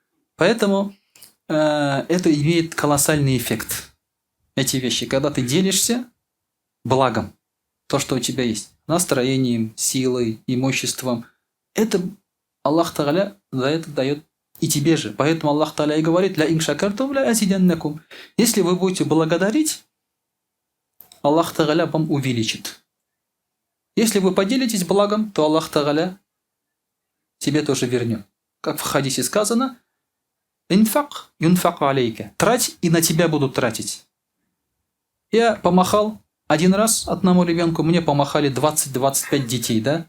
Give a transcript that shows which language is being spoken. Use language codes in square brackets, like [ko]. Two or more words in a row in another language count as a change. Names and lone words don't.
[ru] Поэтому это имеет колоссальный эффект. эти вещи, когда ты делишься благом, то, что у тебя есть, настроением, силой, имуществом, это Аллах Тааля за это дает и тебе же. Поэтому Аллах Тааля и говорит: [ar] «لئن شكرتم لأزيدنكم». [ru] Если вы будете благодарить, Аллах Тааля вам увеличит. Если вы поделитесь благом, то Аллах Тааля тебе тоже вернет. Как в хадисе сказано: [ar] «أنفق ينفق عليك». [ru] Трать, и на тебя будут тратить. Я помахал один раз одному ребенку, мне помахали 20-25 детей, да?